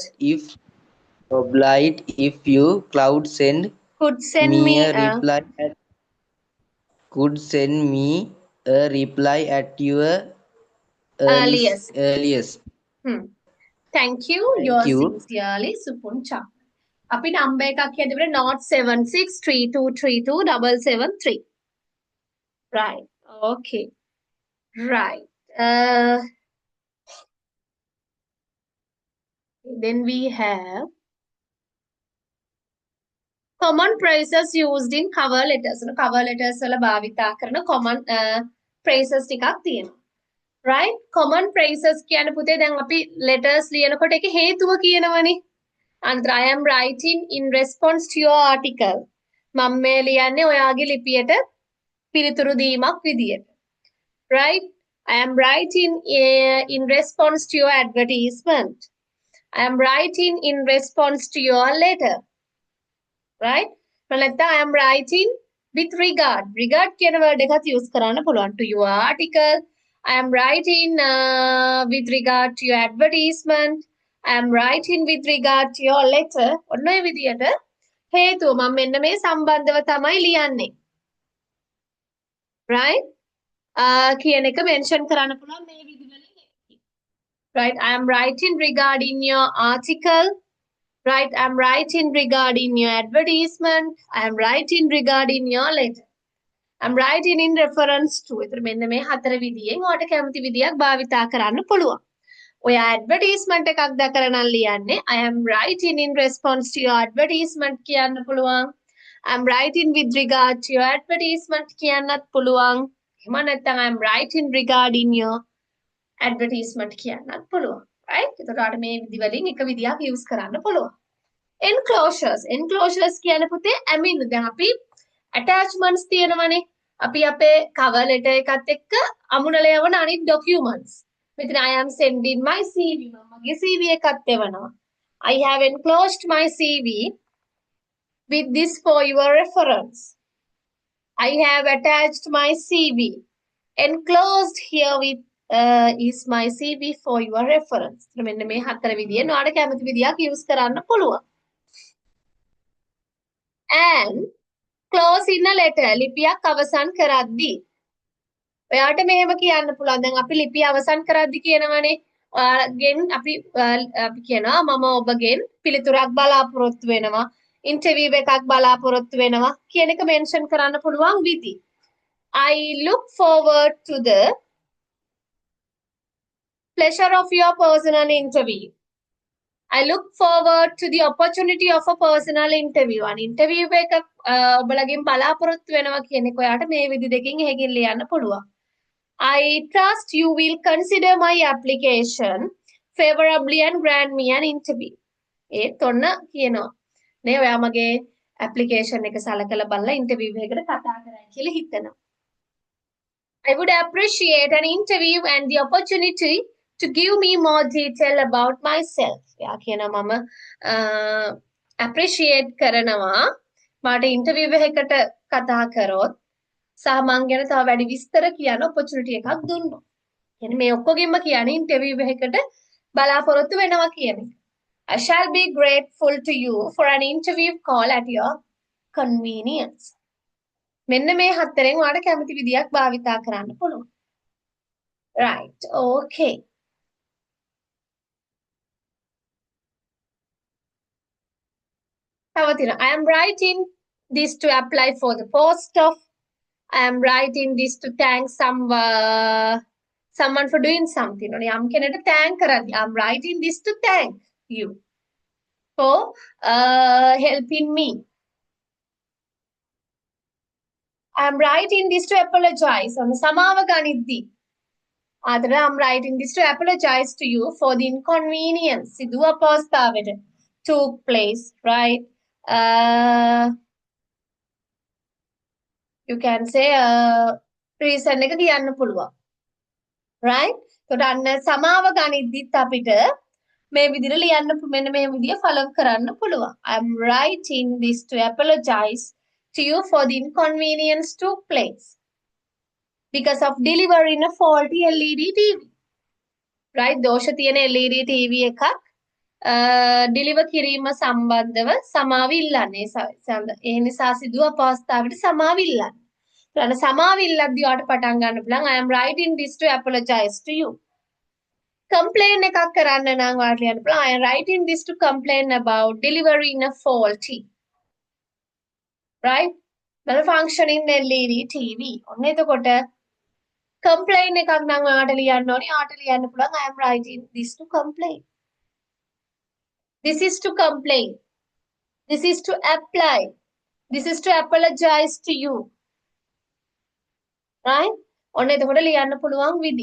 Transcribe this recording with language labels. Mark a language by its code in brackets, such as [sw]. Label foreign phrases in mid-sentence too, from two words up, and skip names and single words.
[en] obliged if you Could send me me a a reply could send me a reply at your earliest. earliest. Thank you. Thank Yours you. sincerely, Supun Cham. [si] අපි නම්බර් එකක් කියද්දී අපිට 07632327773. [en] Right. Okay. Right. Then we have common phrases used in cover letters. Cover letters [si] වල භාවිතා කරන [en] common phrases [si] ටිකක් තියෙනවා. Right? [en] Common phrases [si] කියන්නේ පුතේ දැන් අපි letters ලියනකොට ඒක හේතුව කියනවනේ. [en] අන්තර I am writing in response to your article. [si] මම මේ ලියන්නේ ඔයාගේ ලිපියට පිළිතුරු දීමක් විදියට. [en] Right? I am writing in response to your advertisement. I am writing in response to your letter. Right? නැත්නම් I am writing with regard. [si] Regard කියන word එකත් use කරන්න පුළුවන්. [en] To your article. I am writing with regard to your advertisement. I am writing with regard to your letter. [si] ඔන්න ඔය විදියට හේතුව මම මෙන්න මේ සම්බන්ධව තමයි ලියන්නේ. Right? කියන එක mention කරන්න පුළුවන් මේ විදිහවලින්. [en] Right? I am writing regarding your article. Right? I am writing regarding your advertisement. I am writing regarding your letter. I am writing in reference to. [si] ඒතර මෙන්න මේ හතර විදියෙන් ඔයාලට කැමති විදියක් භාවිතා කරන්න පුළුවන්. ඔයා advertisement එකක් දැකලා නම් ලියන්නේ [en] I am writing in response to your advertisement [si] කියන්න පුළුවන්. [en] I am writing with regard to your advertisement [si] කියන්නත් පුළුවන්. එහෙම නැත්නම් [en] I am writing regarding your advertisement [si] කියන්නත් පුළුවන්. [en] Right? [si] එතකොට ඔයාලට මේ විදි වලින් එක විදියක් use කරන්න පුළුවන්. Enclosures. Enclosures කියන්නේ පුතේ ඇමින් දැන් අපි attachments තියෙනවනේ. අපි අපේ [en] cover letter [si] එකත් එක්ක අමුණලා යවන අනිත් documents. [en] මෙතන I am sending my CV. [si] මගේ CV එකත් එවනවා. [en] I have enclosed my CV with this for your reference. I have attached my CV. Enclosed here with is my CV for your reference. [si] මෙන්න මේ හතර විදියෙන් ඔයාලට කැමති විදියක් use කරන්න පුළුවන්. [en] And close in a letter. [si] ලිපියක් අවසන් කරද්දී ඔයාට මෙහෙම කියන්න පුළුවන්. දැන් අපි ලිපිය අවසන් කරද්දී කියනවනේ ඔයාගෙන් අපි කියනවා මම ඔබගෙන් පිළිතුරක් බලාපොරොත්තු වෙනවා. ඉන්ටර්විව් එකක් බලාපොරොත්තු වෙනවා කියන එක මෙන්ෂන් කරන්න පුළුවන් විදි. [en] I look forward to the pleasure of your personal interview. I look forward to the opportunity of a personal interview. An interview [si] එකක් ඔබලගෙන් බලාපොරොත්තු වෙනවා කියන එක ඔයාට මේ විදි දෙකකින් එහෙකින් ලියන්න පුළුවන්. [en] I trust you will consider my application favorably and grant me an interview. [si] ඒත් ඔන්න කියනවා. නේ ඔයා මගේ application එක සලකලා බලලා interview එකකට කතා කරයි කියලා හිතනවා. [en] I would appreciate an interview and the opportunity to give me more detail about myself. [si] එයා කියනවා මම appreciate කරනවා මට interview එකකට කතා කරොත් සහ මං ගැන තව වැඩි විස්තර කියන්න opportunity එකක් දුන්නොත්. يعني මේ ඔක්කොගෙම කියන්නේ interview එකකට බලාපොරොත්තු වෙනවා කියන එක. [en] I shall be grateful to you for an interview call at your convenience. [si] මෙන්න මේ හතරෙන් ඔයාලට කැමති විදියක් භාවිතා කරන්න පුළුවන්. [en] Right. Okay. [si] තව තියෙනවා. [en] I am writing this to apply for the post of. I am writing this to thank someone for doing something. [si] යම් කෙනෙකුට thank කරද්දී [en] I am writing this to thank you for helping me. I am writing this to apologize. [si] සමාව ගනිද්දී ආදර [en] I am writing this to apologize to you for the inconvenience. [si] සිදුව අපහසුතාවයට [en] took place, right? You can say reason [si] එක කියන්න පුළුවන්. Right? එතකොට අන්න සමාව ගනිද්දිත් අපිට මේ විදිහට ලියන්න මෙන්න මේ විදිය follow කරන්න පුළුවන්. [en] I am writing this to apologize to you for the inconvenience took place because of delivering a faulty LED TV. Right? [si] දෝෂ තියෙන [en] LED TV [si] එකක් deliver කිරීම සම්බන්ධව සමාව ඉල්ලන්නේ. ඒ නිසා සිදුව අපහසුතාවයට සමාව ඉල්ලන්න. ඊළඟ සමාව ඉල්ලද්දී ඔයාලට පටන් ගන්න පුළුවන් [en] I am writing this to apologize to you. Complain [si] එකක් කරන්න නම් ඔයාලට ලියන්න පුළුවන් [en] I am writing this to complain about delivering a faulty. Right? Malfunctioning LED TV. [si] ඔන්න එතකොට complain එකක් නම් ඔයාලට ලියන්න ඕනේ. ඔයාලට ලියන්න පුළුවන් [en] I am writing this to complain. This is to complain. This is to apply. This is to apologize to you. Right? [si] ඔන්න එතකොට ලියන්න පුළුවන් විදි.